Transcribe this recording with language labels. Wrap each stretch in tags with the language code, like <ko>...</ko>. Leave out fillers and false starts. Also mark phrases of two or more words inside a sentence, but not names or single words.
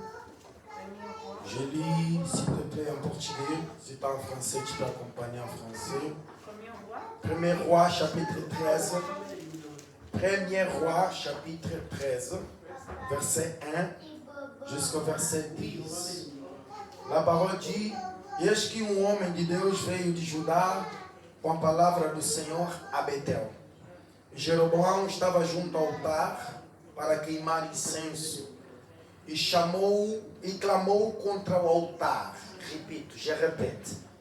<fr>Je lis, s'il te plaît, en portugais. Si tu es en français, tu peux accompagner en français. Premier roi, chapitre 13. Premier roi, chapitre 13, verset 1 jusqu'au verset 10. La parole dit:</fr> <pt>Eis que homem de Deus veio de Judá com a palavra do Senhor a Betel. Jeroboão estava junto ao altar para queimar incenso e chamou e clamou contra o altar. Repito, já repete.</pt>